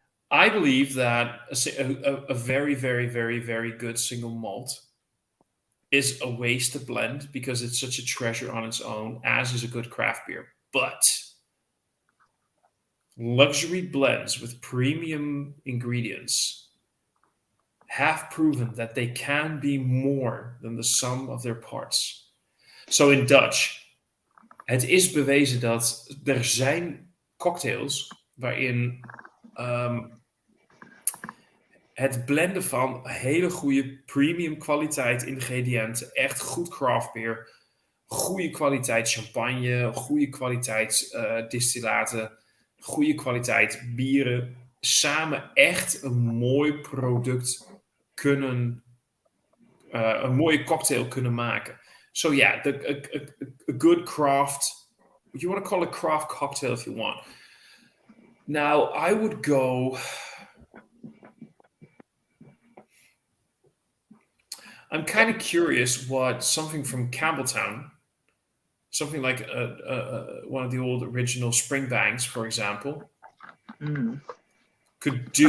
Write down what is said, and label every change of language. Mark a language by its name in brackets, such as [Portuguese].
[English] I believe that a very, very, very, very good single malt is a waste to blend because it's such a treasure on its own, as is a good craft beer. But luxury blends with premium ingredients have proven that they can be more than the sum of their parts. So in Dutch, [Dutch] het is bewezen dat er zijn cocktails waarin het blenden van hele goede premium kwaliteit ingrediënten, echt goed craft beer, goede kwaliteit champagne, goede kwaliteit distillaten, goede kwaliteit bieren, samen echt een mooi product kunnen, een mooie cocktail kunnen maken. [English] So yeah, a good craft, you want to call it craft cocktail if you want. Now, I would go... I'm kind of curious what something from Campbelltown, something like one of the old original Springbanks, for example, could do.